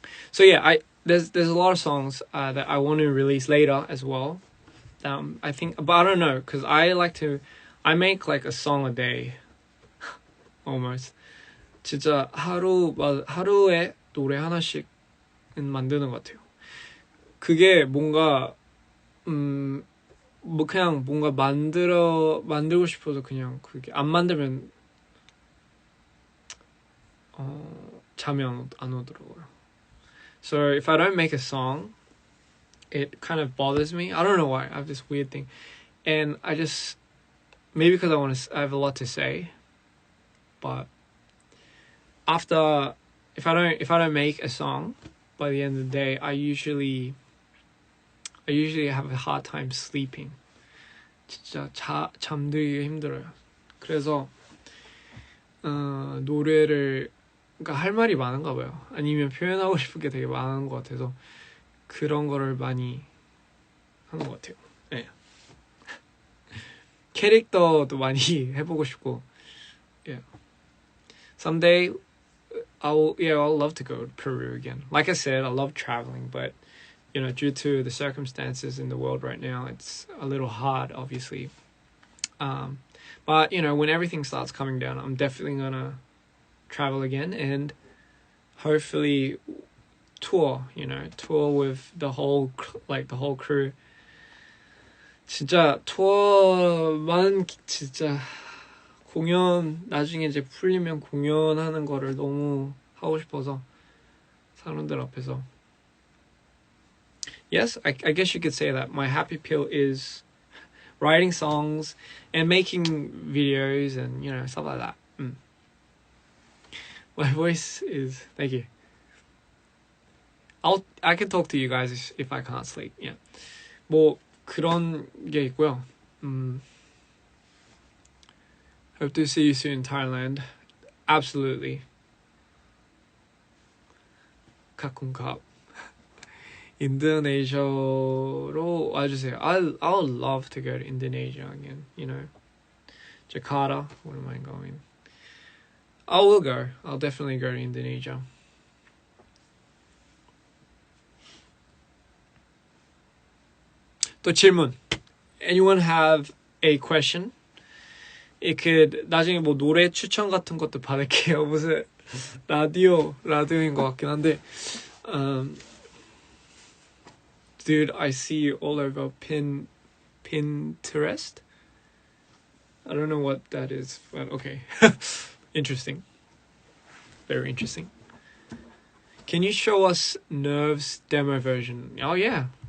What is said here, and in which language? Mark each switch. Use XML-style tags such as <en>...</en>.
<en>So yeah, there's a lot of songs that I want to release later as well. I think, but I don't know, because I make like a song a day, almost.</en> <ko>진짜 하루에 노래 하나씩은 만드는 것 같아요. 그게 뭔가 뭐 그냥 뭔가 만들고 싶어서 그냥 그게 안 만들면 잠이 안 오더라고요.</ko> <en>So if I don't make a song, it kind of bothers me. I don't know why. I have this weird thing, and I just maybe because I have a lot to say, but after if I don't make a song by the end of the day, I usually have a hard time sleeping.</en> <ko>진짜 잠들기 힘들어요. 그래서 노래를 그러니까 할 말이 많은가 봐요. 아니면 표현하고 싶은 게 되게 많은 것 같아서 그런 거를 많이 하는 것 같아요. 네. 캐릭터도 많이 해보고 싶고.</ko> <en>Yeah. Someday I'll love to go to Peru again. Like I said, I love traveling, but due to the circumstances in the world right now, it's a little hard, obviously. But when everything starts coming down, I'm definitely gonna travel again and hopefully tour with the whole crew.</en> <ko>진짜 투어만 진짜 공연 나중에 이제 풀리면 공연하는 거를 너무 하고 싶어서 사람들 앞에서.</ko> <en>Yes, I guess you could say that my happy pill is writing songs and making videos and stuff like that. My voice is thank you. I can talk to you guys if I can't sleep.</en> <ko>Yeah. 뭐 그런 게 있고요.</ko> <en>Hope to see you soon in Thailand. Absolutely.</en> <ko>가끔가 인도네시아로 와주세요.</ko> <en>I would love to go to Indonesia again. Jakarta. What am I going? I will go. I'll definitely go to Indonesia.</en> <ko>또 질문.</ko> <en>Anyone have a question? It could</en> <ko>나중에 뭐 노래 추천 같은 것도 받을게요. 무슨 라디오인 것 같긴 한데.</ko> <en>Dude, I see you all over Pinterest. I don't know what that is, but okay. Interesting. Very interesting. Can you show us Nerves demo version? Oh yeah.</en>